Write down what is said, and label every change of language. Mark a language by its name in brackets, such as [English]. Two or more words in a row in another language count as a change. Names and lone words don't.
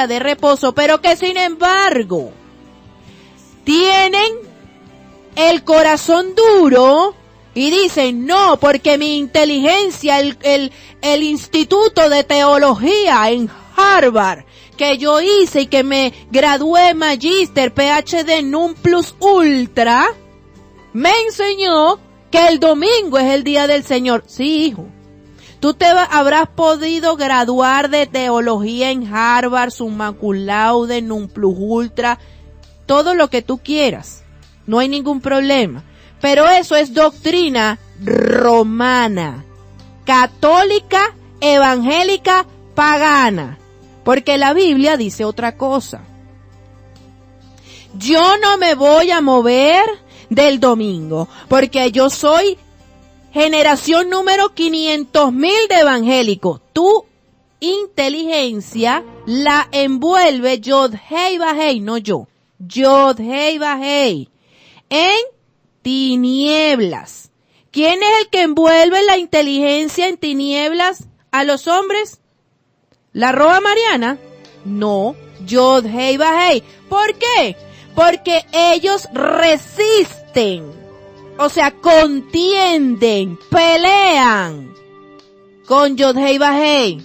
[Spanish] de reposo, pero que sin embargo tienen el corazón duro y dicen, no, porque mi inteligencia, el instituto de teología en Harvard, que yo hice y que me gradué magíster, PhD, [Latin] non plus ultra, [Spanish] me enseñó que el domingo es el día del Señor. Sí, hijo. Tú habrás podido graduar de teología en Harvard, [Latin] summa cum laude, non plus ultra, [Spanish] todo lo que tú quieras. No hay ningún problema. Pero eso es doctrina romana, católica, evangélica, pagana. Porque la Biblia dice otra cosa. Yo no me voy a mover del domingo, porque yo soy generación número 500,000 de evangélicos. Tu inteligencia la envuelve Yod-Hei Vah-Hei, no yo. Yod-Hei Vah-Hei. En tinieblas. ¿Quién es el que envuelve la inteligencia en tinieblas a los hombres? ¿La Roa Mariana? No, Yod-Hei Vah-Hei. ¿Por qué? Porque ellos resisten, o sea, contienden, pelean con Yod-Hei Vah-Hei.